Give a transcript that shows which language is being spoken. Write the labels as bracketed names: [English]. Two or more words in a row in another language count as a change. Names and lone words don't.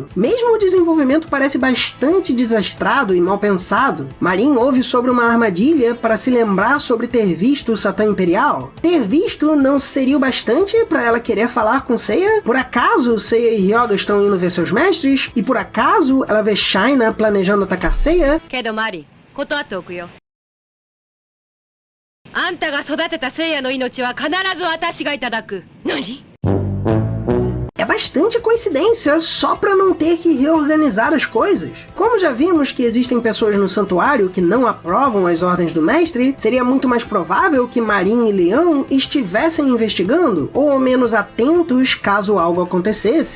[Portuguese] Mesmo o desenvolvimento parece bastante desastrado e mal pensado. Marin ouve sobre uma armadilha para se lembrar sobre ter visto o Satã Imperial. Ter visto não seria o bastante para ela querer falar com Seiya? Por acaso Seiya e Ryoga estão indo ver seus mestres? E por acaso ela vê Shaina planejando atacar Seiya? [Japanese] マリ、断っておくよ。あんたが育てた聖夜の命は必ず私がいただく。何？ [Portuguese] É bastante coincidência, só pra não ter que reorganizar as coisas. Como já vimos que existem pessoas no santuário que não aprovam as ordens do mestre, seria muito mais provável que Marin e Leão estivessem investigando, ou ao menos atentos caso algo acontecesse.